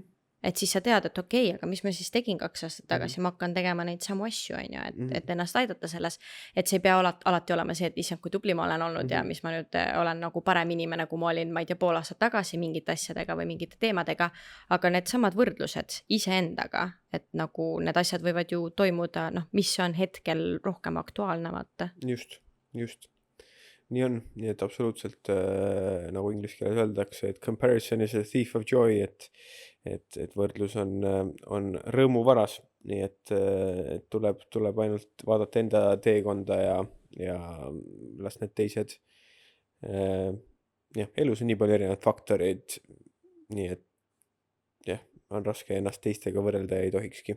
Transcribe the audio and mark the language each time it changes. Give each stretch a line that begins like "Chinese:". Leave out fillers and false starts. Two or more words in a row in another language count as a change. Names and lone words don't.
Estonian: Et siis sa tead, et okei, aga mis ma siis tegin 2 aastat tagasi, ma hakkan tegema neid samu asju, on ju, et ennast aidata selles, et see ei pea alati olema see, et issand, kui tubli ma olen olnud ja mis ma nüüd olen nagu parem inimene, kui ma olin, ma ei tea, pool aastat tagasi mingite asjadega või mingite teemadega, aga need samad võrdlused iseendaga, et nagu need asjad võivad ju toimuda, noh, mis on hetkel rohkem aktuaalne, vaata. Just. Nii on, nii et absoluutselt nagu inglise keeles öeldakse, et
English: comparison is a thief of joy,
Estonian: et võrdlus on rõõmuvaras, nii et tuleb ainult vaadata enda teekonda ja las need teised, jah, elus on nii palju erinevaid faktoreid, nii et jah, on raske ennast teistega võrrelda ja ei tohikski.